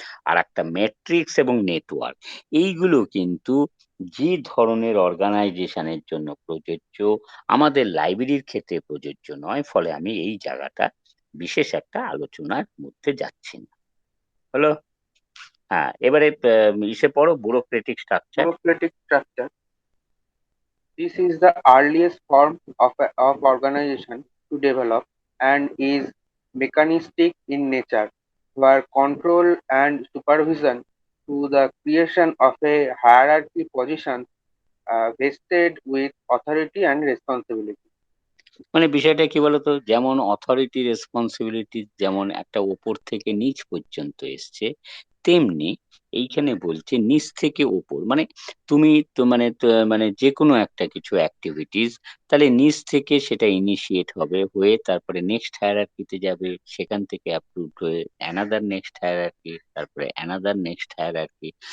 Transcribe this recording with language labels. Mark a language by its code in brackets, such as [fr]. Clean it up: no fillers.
[bn] আর একটা ম্যাট্রিক্স এবং নেটওয়ার্ক, এইগুলো কিন্তু যে ধরনের অর্গানাইজেশনের জন্য প্রযোজ্য, আমাদের লাইব্রেরির ক্ষেত্রে প্রযোজ্য নয়, ফলে আমি এই জায়গাটা বিশেষ একটা আলোচনার মধ্যে যাচ্ছি না। হলো, হ্যাঁ, এবারে ইসে পড়ো bureaucratic structure. [en] Bureaucratic structure. This is the earliest form of organization to develop and is mechanistic in nature, where control and supervision to the creation of a hierarchy position vested with authority and responsibility. [bn] বিষয়টা কি বলতো, যেমন authority responsibility যেমন একটা ওপর থেকে নিচ পর্যন্ত এসছে, তেমনি এইখানে বলছে নিচ থেকে ওপর। তুমি তো যে কোনো একটা কিছু অ্যাক্টিভিটিস, তাহলে নিচ থেকে সেটা ইনিশিয়েট হবে, হয়ে তারপরে নেক্সট হায়ারার্কিতে যাবে, সেখান থেকে অ্যাপ্রুভড হয়ে অ্যানাদার নেক্সট হায়ারার্কি, তারপরে অ্যানাদার নেক্সট হায়ারার্কি।